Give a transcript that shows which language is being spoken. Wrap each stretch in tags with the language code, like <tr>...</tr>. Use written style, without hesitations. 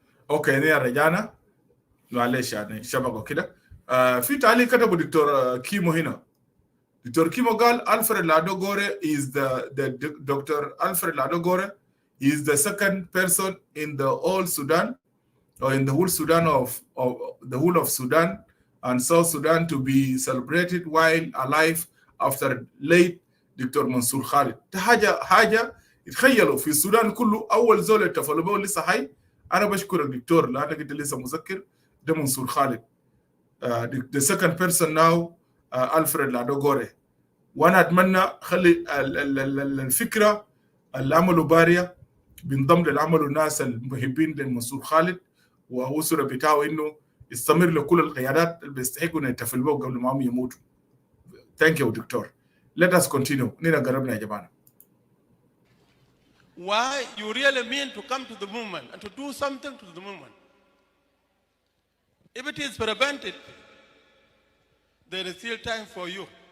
<ar>اوكي هنا رجعنا معلش يعني شبكه كده. في تعليق كتبه دكتور كيمو هنا. دكتور كيمو قال</ar> <en>Alfred Lodu Gore is Dr. Alfred Lodu Gore is the second person in the whole Sudan or in the whole Sudan of the whole of Sudan and South Sudan to be celebrated while alive after late doctor منصور خالد.</en> <ar>ده حاجه تخيلوا في السودان كله اول زول احتفلوا به لسه حي. أنا بشكرك دكتور لأنك أنت لسه مذكر ده منصور خالد.</ar> <en>The second person now Alfred Lodu Gore.</en> <ar>وأنا أتمنى خلي الفكرة اللي عملوا باريا بينضم للعمل الناس المحبين لمنصور خالد وأسرة بتاعه إنه يستمر لكل القيادات اللي بيستحقوا إنه يحتفلوا قبل ما هم يموتوا.</ar> <en>Thank you doctor. Let us continue.</en> <ar>نينا قربنا يا جماعة.</ar> <en>Why you really mean to come to the movement and to do something to the movement. If it is prevented, there is still time for you.</en>